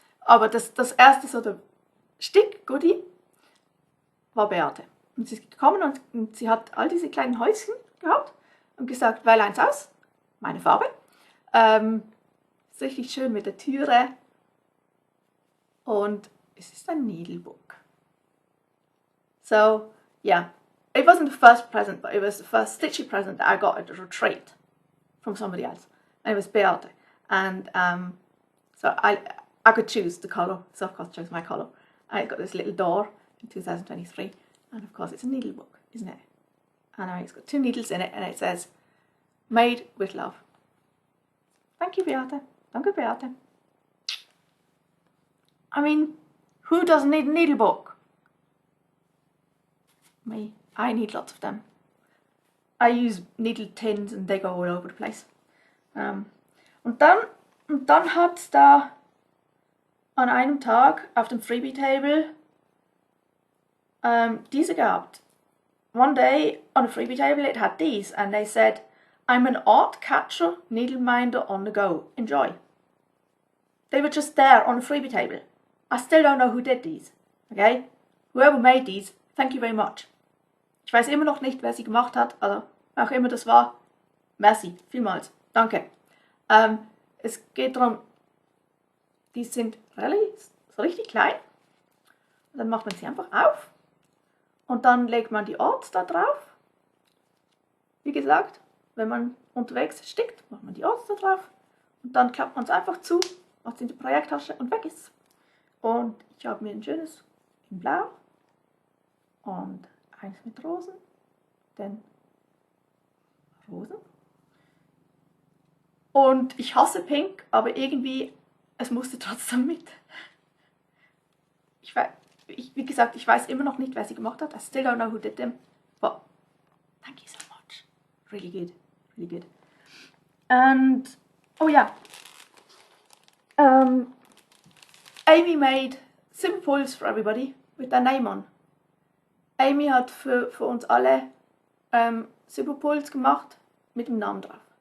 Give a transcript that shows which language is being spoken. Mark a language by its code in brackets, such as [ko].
[de] Aber das erste so der Stick-Goodie war Beate. Und sie ist gekommen und sie hat all diese kleinen Häuschen gehabt und gesagt, wähl eins aus, meine Farbe. Ist richtig schön mit der Türe. Und es ist ein Needlebook. [en] So, yeah, it wasn't the first present, but it was the first stitchy present that I got at a retreat from somebody else. And it was Beate. And so I could choose the colour, so of course I chose my colour. I got this little door in 2023, and of course it's a needlebook, isn't it? And it's got 2 needles in it, and it says, made with love. Thank you, Beate. [de] Danke, Beate. [en] I mean, who doesn't need a needlebook? Me. I need lots of them. I use needle tins and they go all over the place. [de] Und dann hat es da an einem Tag auf dem Freebie-Table diese gehabt. [en] One day on a freebie table it had these and they said, I'm an art catcher, needle minder on the go. Enjoy. They were just there on a freebie table. I still don't know who did these. Okay? Whoever made these, thank you very much. [de] Ich weiß immer noch nicht, wer sie gemacht hat, also auch immer das war. Merci, vielmals. Danke. Es geht darum, die sind so richtig klein. Und dann macht man sie einfach auf. Und dann legt man die Orts da drauf. Wie gesagt, wenn man unterwegs stickt, macht man die Orts da drauf. Und dann klappt man es einfach zu, macht es in die Projekttasche und weg ist. Und ich habe mir ein schönes in Blau und eins mit Rosen, denn Rosen. Und ich hasse Pink, aber irgendwie, es musste trotzdem mit. Wie gesagt, ich weiß immer noch nicht, wer sie gemacht hat. [en] I still don't know who did them, but thank you so much. Really good, really good. And, oh yeah, Amy made simple pulls for everybody with their name on. [de] Amy hat für uns alle Simple Pulls gemacht mit dem Namen drauf.